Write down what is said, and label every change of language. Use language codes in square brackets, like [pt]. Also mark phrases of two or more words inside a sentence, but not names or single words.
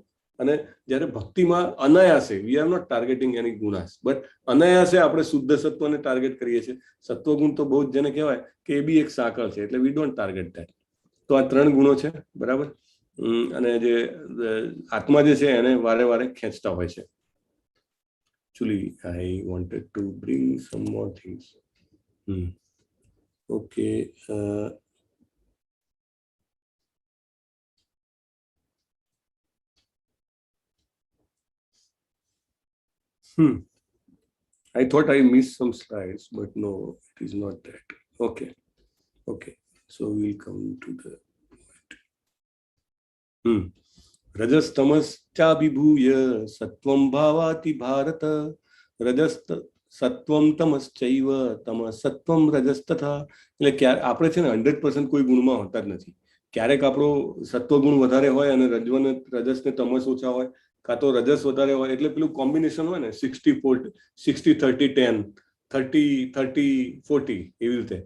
[gu] અને જ્યારે ભક્તિમાં અનાયાસે, [en] we are not targeting any gunas, but [gu] અનાયાસે આપણે શુદ્ધ સત્વને ટાર્ગેટ કરીએ છીએ. સત્વગુણ તો બહુ જ જેને કહેવાય કે એ બી એક સાંકળ છે, એટલે [en] we don't target that. [gu] તો આ 3 ગુણો છે, બરાબર. અને જે આત્મા જે છે એને વારે વારે ખેંચતા હોય છે. [en] Actually, I wanted to bring some more things. Okay. I thought I missed some slides, but no, it is not that. Okay. So we'll come to the point. [sa] रजस् तमस् च विभूय सत्वम् भवति भारत. रजस् सत्वम् तमस् चैव तमस् सत्वम् रजस् तथा. [gu] એટલે આપણે છે ને 100% કોઈ ગુણમાં હોતા જ નથી. ક્યારેક આપણો સત્વગુણ વધારે હોય અને રજસ ને તમસ ઓછા હોય, કાં તો રજસ વધારે હોય. એટલે પેલું કોમ્બિનેશન હોય ને 60-40, 60-30-10, 30-30-40 એવી રીતે.